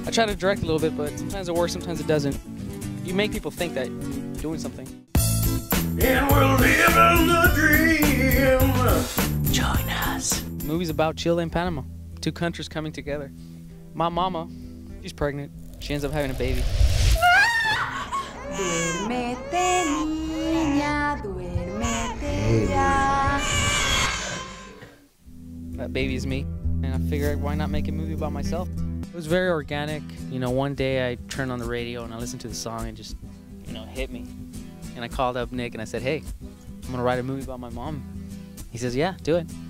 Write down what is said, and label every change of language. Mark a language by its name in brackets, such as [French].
[English] I try to direct a little bit, but sometimes it works, sometimes it doesn't. You make people think that you're doing something. And we're living the dream. Join us. The movie's about Chile and Panama, two countries coming together. My mama, she's pregnant. She ends up having a baby. [Spanish] Duérmete, niña, duérmete ya. [English] That baby is me, and I figured why not make a movie about myself? It was very organic. You know, one day I turned on the radio and I listened to the song and just, you know, hit me. And I called up Nick and I said, hey, I'm gonna write a movie about my mom. He says, yeah, do it.